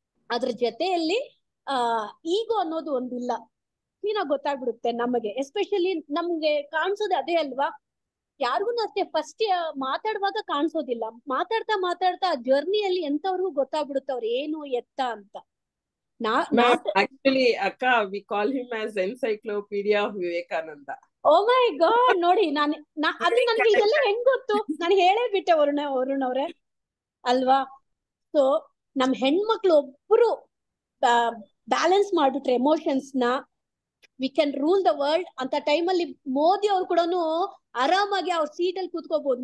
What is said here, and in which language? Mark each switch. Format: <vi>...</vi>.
<kn>ಅದ್ರ ಜೊತೆಯಲ್ಲಿ ಈಗೋ ಅನ್ನೋದು ಒಂದಿಲ್ಲ. ಕ್ಲೀನಾಗಿ ಗೊತ್ತಾಗ್ಬಿಡುತ್ತೆ ನಮಗೆ. ಎಸ್ಪೆಷಲಿ ನಮ್ಗೆ ಕಾಣಿಸೋದು ಅದೇ ಅಲ್ವಾ, ಯಾರಿಗೂ ಅಷ್ಟೇ ಫಸ್ಟ್ ಮಾತಾಡುವಾಗ ಕಾಣಿಸೋದಿಲ್ಲ. ಮಾತಾಡ್ತಾ ಜರ್ನಿಯಲ್ಲಿ ಎಂತವ್ರಿಗೂ ಗೊತ್ತಾಗ್ಬಿಡುತ್ತೆ ಅವ್ರು ಏನು ಎತ್ತ ಅಂತ.</kn> <en>Actually, Akka, we call him as Encyclopedia of Vivekananda. Oh my God,</en> <kn>ನೋಡಿ ಅದು ನನ್ಗೆ ಇದೆಲ್ಲ ಹೆಂಗ್ ಗೊತ್ತು? ನಾನು ಹೇಳೇ ಬಿಟ್ಟೆ ವರುಣ್ ಅವ್ರೆ ಅಲ್ವಾ. ಸೊ ನಮ್ ಹೆಣ್ಮಕ್ಳು ಒಬ್ರು ಬ್ಯಾಲೆನ್ಸ್ ಮಾಡ್ಬಿಟ್ರೆ ಎಮೋಷನ್ಸ್ ನ,</kn> <en>we can rule the world</en> <kn>ಅಂತ ಟೈಮಲ್ಲಿ ಮೋದಿ ಅವ್ರು ಕೂಡ ಆರಾಮಾಗಿ ಅವ್ರ ಸೀಟ್ ಅಲ್ಲಿ ಕೂತ್ಕೋಬಹುದು.</kn>